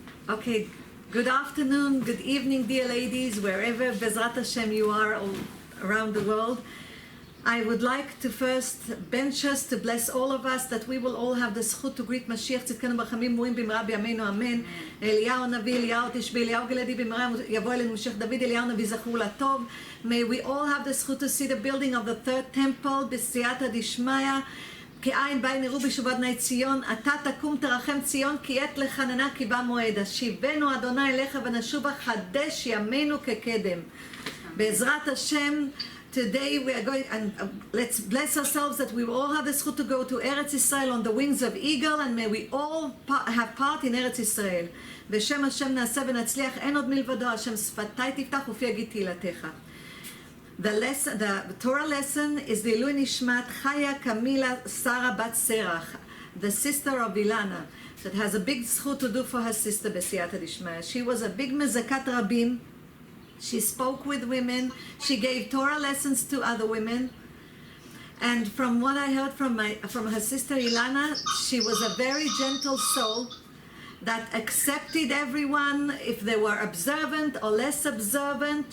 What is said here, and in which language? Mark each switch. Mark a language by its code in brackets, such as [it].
[en] Okay, good afternoon, good evening, dear ladies, wherever Bezrat Hashem you are all around the world. I would like to first bench us to bless all of us that we will all have the zchut to greet Mashiach tzidkenu [he] ברחמים ומורים במהרה בימינו אמן. אליהו הנביא, אליהו תשבי, אליהו גלעדי במהרה יבוא אלינו משיח דוד, אליהו הנביא זכור לטוב. [en] May we all have the zchut to see the building of the third temple [he] בסייעתא דשמיא. כעין בעין יראו בשובע בני ציון, אתה תקום תרחם ציון, כי עת לחננה כי בא מועד. השיבנו אדוני אליך ונשובה, חדש ימינו כקדם. בעזרת השם, [en] today we are going, and let's bless ourselves that we will all have the zchut to go to Eretz Israel on the wings of eagle, and may we all have part in Eretz Israel. [he] בשם השם נעשה ונצליח, אין עוד מלבדו, השם שפתי תפתח ופי יגיד תהילתך. [en] The Torah lesson is the Ilui Nishmat Chaya Kamila Sarah Bat Serach, the sister of Ilana, that has a big zchut to do for her sister Besiyata Dishmaya. She was a big mezakat rabim. She spoke with women. She gave Torah lessons to other women. And from what I heard from her sister Ilana, she was a very gentle soul that accepted everyone, if they were observant or less observant.